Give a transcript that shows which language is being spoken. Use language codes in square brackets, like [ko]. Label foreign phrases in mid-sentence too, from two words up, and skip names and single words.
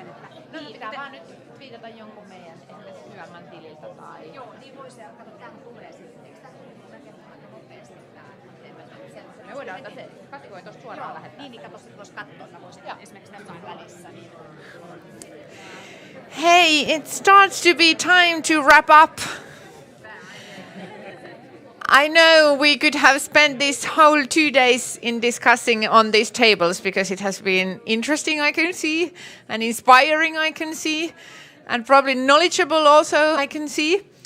[fi] Että pitää vaan nyt twiitata jonkun meidän esimerkiksi Hyömän tililtä tai... Joo, niin voisi ja katsoa, tähän tulee sitten. Eikö tämä rakentaa aika nopeasti tämä? Me voidaan ottaa se, Kati voi tuossa suoraan lähettää. Niin katso, että voisi katsoa, että voisin esimerkiksi tämän välissä. Niin. [en] Hey, it starts to be time to wrap up. I know we could have spent this whole 2 days in discussing on these tables because it has been interesting, I can see, and inspiring, I can see, and probably knowledgeable also, I can see.